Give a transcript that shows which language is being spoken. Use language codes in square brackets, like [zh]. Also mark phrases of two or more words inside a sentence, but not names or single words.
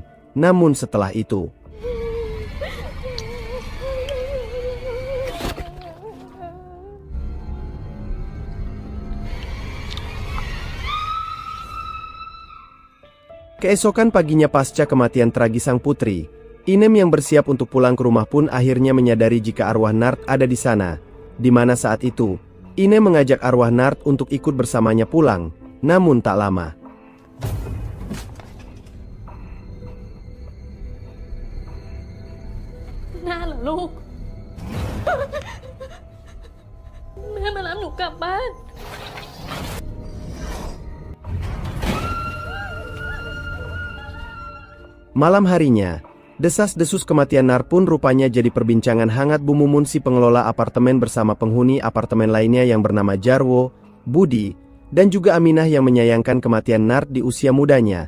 [id] Namun setelah itu, keesokan paginya pasca kematian tragis sang putri, Inem yang bersiap untuk pulang ke rumah pun akhirnya menyadari jika arwah Nart ada di sana, di mana saat itu, Inem mengajak arwah Nart untuk ikut bersamanya pulang, namun tak lama. Nah, loh, [th] แม่มารับหนูกลับบ้าน [id] Malam harinya, desas-desus kematian Nart pun rupanya jadi perbincangan hangat Bu Mumun si pengelola apartemen bersama penghuni apartemen lainnya yang bernama Jarwo, Budi, dan juga Aminah yang menyayangkan kematian Nart di usia mudanya.